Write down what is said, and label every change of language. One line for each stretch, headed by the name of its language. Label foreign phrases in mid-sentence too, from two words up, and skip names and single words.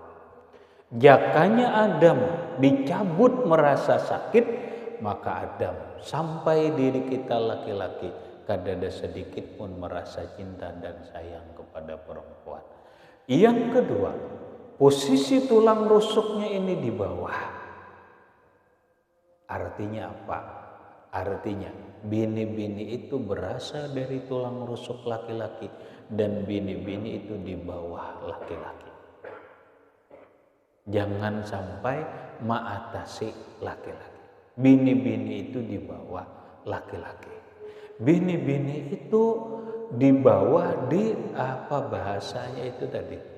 Banjar: Jakanya Adam dicabut merasa sakit, maka Adam sampai diri kita laki-laki kada ada sedikit pun merasa cinta dan sayang kepada perempuan.
Indonesian: Yang kedua, posisi tulang rusuknya ini di bawah. Artinya apa? Artinya bini-bini itu berasal dari tulang rusuk laki-laki dan bini-bini itu di bawah laki-laki. Jangan sampai mengatasi laki-laki. Bini-bini itu di bawah laki-laki. Bini-bini itu di bawah di apa bahasanya itu tadi.